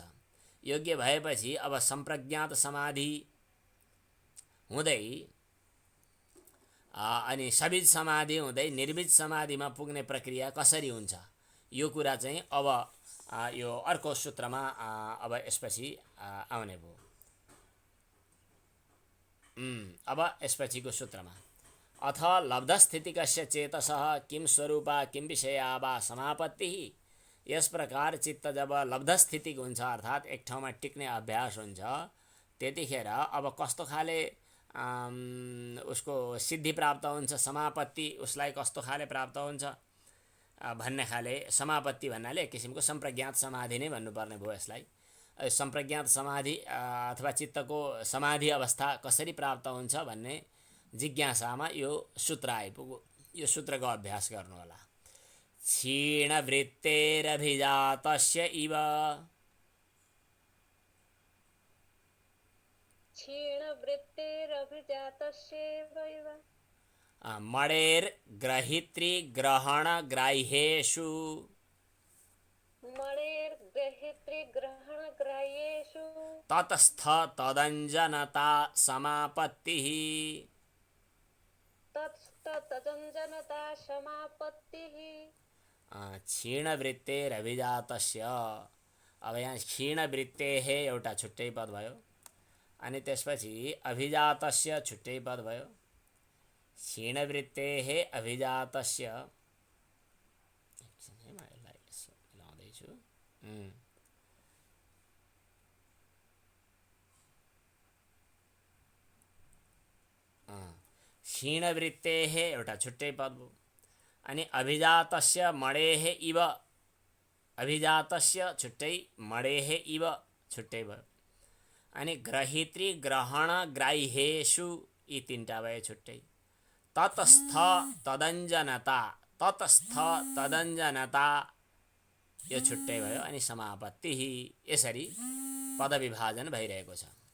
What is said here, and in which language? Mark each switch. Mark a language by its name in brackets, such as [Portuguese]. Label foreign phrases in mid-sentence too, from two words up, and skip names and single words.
[Nepali] योग्य भएपछि अब सम्प्रज्ञात समाधि हुँदै अनि सबीज समाधि हुँदै निर्बीज समाधिमा पुग्ने प्रक्रिया कसरी हुन्छ, यो कुरा चाहिँ अब यो अर्को सूत्रमा अब यसपछि आउने भयो। अब यसपछिको सूत्रमा [Sanskrit] अथ लब्धस्थितिकस्य चेतसः किं स्वरूपा किं विषया वा समापत्तिः। [Nepali] यस प्रकार चित्त जब लब्धस्थितिको हुन्छ, अर्थात् एक ठाउँमा टिक्ने अभ्यास हुन्छ, त्यतिखेर अब कस्तो खाले उसको सिद्धि प्राप्त हुन्छ, समापत्ति उसलाई कस्तो खाले प्राप्त हुन्छ भन्ने खाले, समापत्ति भन्नाले एक किसिमको सम्प्रज्ञात समाधि नै भन्नुपर्ने भयो यसलाई। सम्प्रज्ञात समाधि अथवा चित्तको समाधि अवस्था कसरी प्राप्त हुन्छ भन्ने जिज्ञासामा यो सूत्र आइपुग्यो। यो सूत्रको अभ्यास गर्नु होला। [Sanskrit] क्षीणवृत्तेरभिजातस्य इव, मणेर्ग्रहितृग्रहणग्राह्येषु ततस्थ तदञ्जनता समापत्तिः। क्षीणवृत्तेरभिजातस्य, [Nepali] अब यहाँ क्षीणवृत्तेः एउटा छुट्टै पद भयो, अनि त्यसपछि अभिजातस्य छुट्टै पद भयो। [Sanskrit] क्षीणवृत्तेः अभिजातस्य, [Nepali] मिलाउँदैछु, क्षीणवृत्तेः एउटा छुट्टै पद भयो, अनि [Sanskrit] अभिजातस्य मणेः इव, [Nepali] अभिजातस्य छुट्टै, [Sanskrit] मणेः इव [Nepali] छुट्टै भयो, अनि ग्रहितृग्रहणग्राह्येषु यी तीनटा भए छुट्टै। [Sanskrit] ततस्थ तदञ्जनता, ततस्थ तदञ्जनता [Nepali] यो छुट्टै भयो, अनि समापत्ति। यसरी पदविभाजन भइरहेको छ।